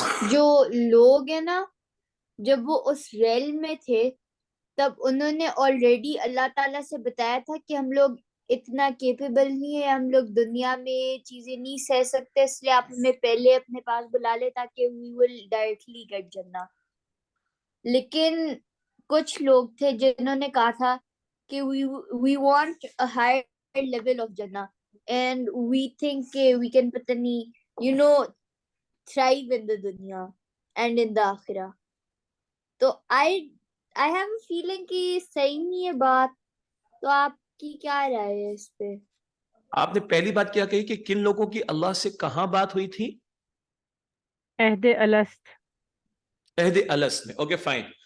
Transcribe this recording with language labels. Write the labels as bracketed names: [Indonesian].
[Urdu] جو لوگ ہیں نا, جب وہ اس ریل میں تھے تب انہوں نے آلریڈی اللہ تعالیٰ سے بتایا تھا کہ ہم لوگ اتنا کیپیبل نہیں ہے, ہم لوگ دنیا میں چیزیں نہیں سہ سکتے, اس لیے آپ ہمیں پہلے اپنے پاس بلا لے تاکہ [English] we will directly get [Urdu] جنہ. لیکن کچھ لوگ تھے جنہوں نے کہا تھا کہ [English] we want a higher level of جنہ and we think کہ we can [Urdu] پتہ نہیں [English] thrive in the دنیا and in the آخرہ. [Urdu] تو [English] I have a feeling [Urdu] کہ صحیح نہیں ہے بات, تو آپ کی کیا رائے ہے اس پہ؟ آپ نے پہلی بات کیا کہی کہ کن لوگوں کی اللہ سے کہاں بات ہوئی تھی؟ عہد الست. عہد الست میں. Okay fine.